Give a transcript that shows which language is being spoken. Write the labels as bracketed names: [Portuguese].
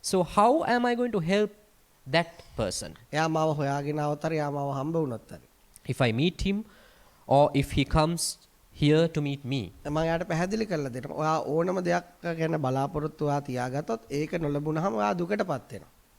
[English] So how am I going to help that person? [Sinhala] එයා මාව හොයාගෙන આવතර එයා මාව හම්බ වුණොත් හරි. [English] If I meet him or if he comes here to meet me. [Sinhala] මම එයාට පැහැදිලි කරලා දෙනවා. ඔයා ඕනම දෙයක් ගැන බලාපොරොත්තු ඔයා තියාගත්තොත් ඒක නොලැබුණාම ඔයා දුකටපත් වෙනවා.